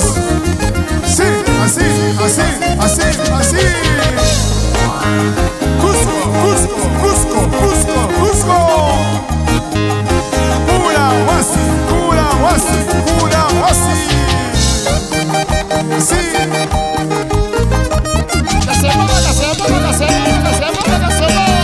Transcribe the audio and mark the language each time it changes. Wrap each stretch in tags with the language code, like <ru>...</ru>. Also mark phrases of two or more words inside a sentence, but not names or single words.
<es>Sí, así, así, así, así. Cusco, Cusco, Cusco, Cusco, Cusco. Pura Huasi, pura Huasi, pura Huasi. Sí. ¡Que se mueva, que se mueva, que se mueva, que se mueva, que se mueva!</es>